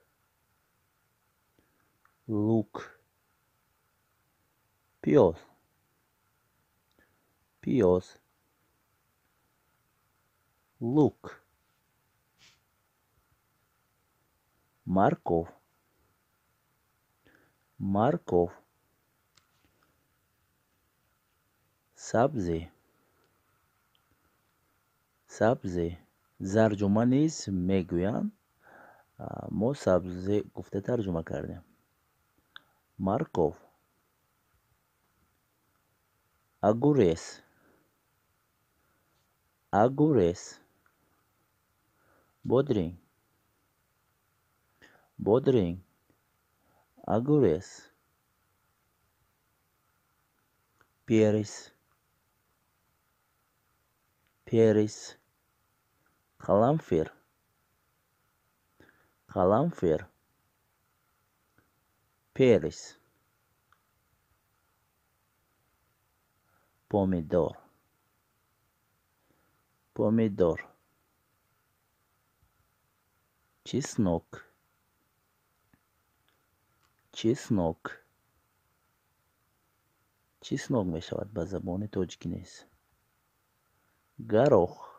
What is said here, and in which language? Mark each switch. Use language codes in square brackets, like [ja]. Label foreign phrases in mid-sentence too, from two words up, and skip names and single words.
[ru] лук, пес, пес, лук, морковь, морковь, [tg] сабзи, сабзи, зарҷума низ мегӯянд, мо сабзи гуфта тарҷума кардем. [ru] морковь, огурец, огурец, бодрень, бодрень, огурец, перец, перец, [tg] қаламфер, қаламфер, [ru] перец, помидор, помидор, чеснок, чеснок, чеснок [tg] мешавад ба забони тоҷикинес, гарох,